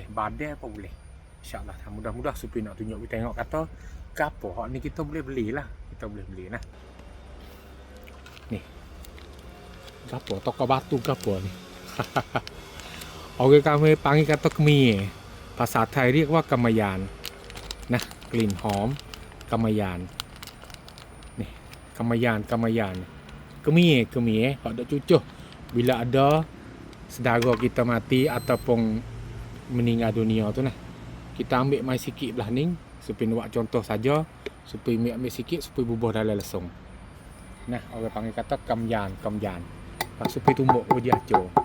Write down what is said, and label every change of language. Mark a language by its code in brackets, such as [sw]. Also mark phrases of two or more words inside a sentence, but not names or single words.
[ms] Badai apa boleh. InsyaAllah. Mudah-mudah supaya nak tunjuk kita tengok kata gapo. Hak ni kita boleh belilah. Kita boleh beli nah. Ni. Gapo? Toko batu gapo ni? Orang kami panggil kata kemie. [th] ภาษา ไทย เรียกว่ากำมะยานนะกลิ่นหอมกำมะยานนี่กำมะยาน [ms] kemie hak dak cucuh bila ada saudara kita mati ataupun meninggal dunia tu nah, kita ambil mai sikit belah ni supaya buat contoh saja, supaya ambil sikit supaya bubuh dalam lesung. Nah, orang panggil kata kamyan. Pas supaya tumbuk dia acur.